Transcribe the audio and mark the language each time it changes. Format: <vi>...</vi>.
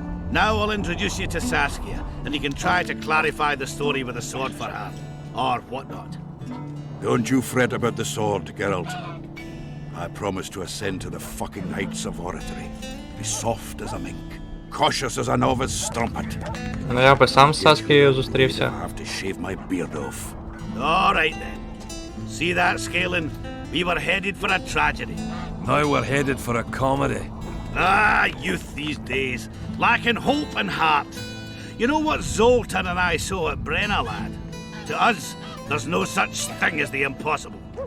<en>Now I'll introduce you to Saskia, and you can try to clarify the story with a sword for her. Or whatnot. Don't you fret about the sword, Geralt. I promise to ascend to the fucking heights of oratory. Be soft as a mink, cautious as a novice strumpet.</en> <uk>Ну я би сам з Саскією зустрівся.</uk> <en>I have to shave my beard off. All right then. See that, Scalen? We were headed for a tragedy. Now we're headed for a comedy. Ah, youth these days, lacking hope and heart. You know what Zoltan and I saw at Brenna, lad? To us, there's no such thing as the impossible.</en>